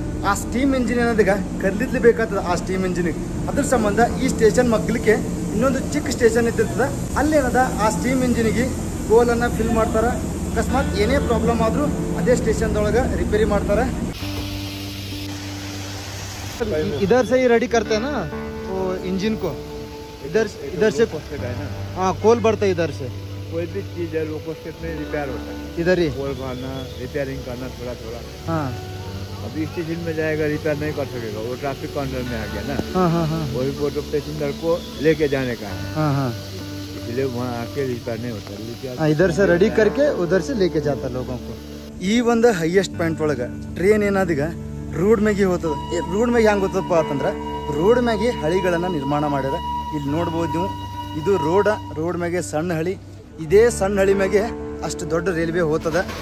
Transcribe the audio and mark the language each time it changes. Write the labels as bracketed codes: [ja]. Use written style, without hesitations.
[kn] ಆ steam engine ಏನದೀಗ ಕದ್ಲಿದ್ಲಿ ಬೇಕಾಗ್ತದೆ ಆ ಸ್ಟೀಮ್ ಇಂಜಿನಿಗೆ. ಅದ್ರ ಸಂಬಂಧ ಈ ಸ್ಟೇಷನ್ ಮಗ್ಲಿಕ್ಕೆ ಇನ್ನೊಂದು ಚಿಕ್ಕ ಸ್ಟೇಷನ್ ಇದ್ದಿರ್ತದೆ. ಅಲ್ಲೇನದ ಆ ಸ್ಟೀಮ್ ಇಂಜಿನಿಗೆ ಗೋಲನ್ನು ಫಿಲ್ ಮಾಡ್ತಾರೆ. ಅಕಸ್ಮಾತ್ ಏನೇ ಪ್ರಾಬ್ಲಮ್ ಆದರೂ ಅದೇ ಸ್ಟೇಷನ್ದೊಳಗೆ ರಿಪೇರಿ ಮಾಡ್ತಾರೆ. [hi] इधर से ही रेडी करते हैं ना वो इंजन को, इधर से हाँ कोल बढ़ता है इधर से. कोई भी चीज है लोको स्टेप में रिपेयर होता है, इधर ही कोल भरना, रिपेयरिंग करना थोड़ा थोड़ा. हाँ अभी स्टेशन में जाएगा रिपेयर नहीं कर सकेगा, वो ट्रैफिक काउंटर में आ गया ना. हाँ हाँ हाँ वही फोटो पैसेंजर को लेके जाने का है. हाँ हाँ इसलिए वहाँ आके रिपेयर नहीं होता. इधर से रेडी करके उधर से लेके जाता लोगों को. [kn] ಈ ಒಂದು ಹೈಯೆಸ್ಟ್ ಪಾಯಿಂಟ್ ಒಳಗೆ ಟ್ರೈನ್ ಏನಾದೀಗ ರೋಡ್ ಮ್ಯಾಗೆ ಹೋಗ್ತದೆ. ರೋಡ್ ಮ್ಯಾಗೆ ಹೆಂಗೆ ಹೋಗ್ತದಪ್ಪ ಅಂತಂದ್ರೆ ರೋಡ್ ಮ್ಯಾಗೆ ಹಳಿಗಳನ್ನು ನಿರ್ಮಾಣ ಮಾಡ್ಯಾರ. ಇಲ್ಲಿ ನೋಡ್ಬೋದು ನೀವು, ಇದು ರೋಡ್ ಮ್ಯಾಗೆ ಸಣ್ಣ ಹಳಿ. ಇದೇ ಸಣ್ಣ ಹಳಿ ಮ್ಯಾಗೆ ಅಷ್ಟು ದೊಡ್ಡ ರೈಲ್ವೆ ಹೋಗ್ತದ.